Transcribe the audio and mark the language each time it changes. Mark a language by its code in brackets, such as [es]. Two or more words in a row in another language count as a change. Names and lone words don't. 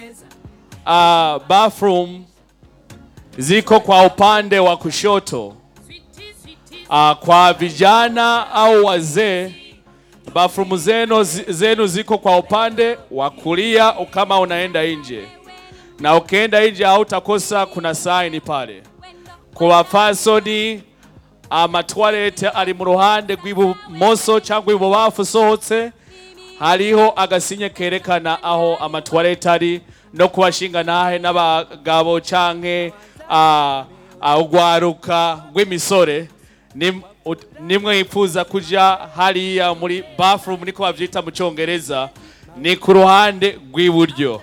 [sw] Bathroom ziko kwa upande wa kushoto. Kwa vijana au wazee, bathroom zenu ziko kwa upande wa kulia kama unaenda nje. Na ukienda nje hautakosa kuna sign pale. [rn] Kwa fasoni amatwarete ari mu ruhande rw'ibumoso cyangwa ibubafu sohotse, hariho agasinye kerekana aho amatwarete ari, no kubashinga nahe n'abagabo canke ugwaruka rw'imisore nimwe yifuza kuja hariya muri bathroom niko bavyita mu Congereza, ni ku ruhande rw'iburyo.